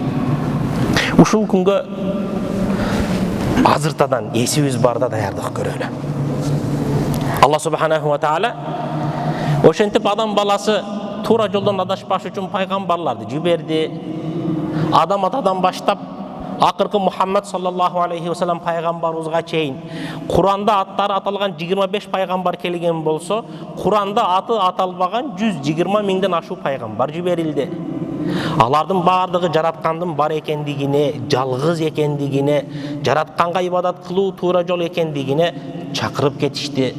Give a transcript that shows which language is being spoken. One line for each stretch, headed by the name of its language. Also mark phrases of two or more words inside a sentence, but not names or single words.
Kyrgyz: Ушул күнгө азыртадан эсибиз барда даярдык көрөлү. Алла
Arabic: سبحانه وتعالى
Kyrgyz: ошентип адам баласы туура жолдон адашпаш үчүн пайгамбарларды жиберди. Адам атадан баштап акыркы Мухаммад
Arabic: صلى الله عليه وسلم
Kyrgyz: пайгамбарыбызга чейин Куранда аттары аталган 25 пайгамбар келген болсо, Куранда аты аталбаган 120 миңден ашуу пайгамбар жиберилди. Алардын баардыгы жараткандын бар экендигине, жалгыз экендигине, жаратканга ибадат кылуу туура жол экендигине чакырып кетишти.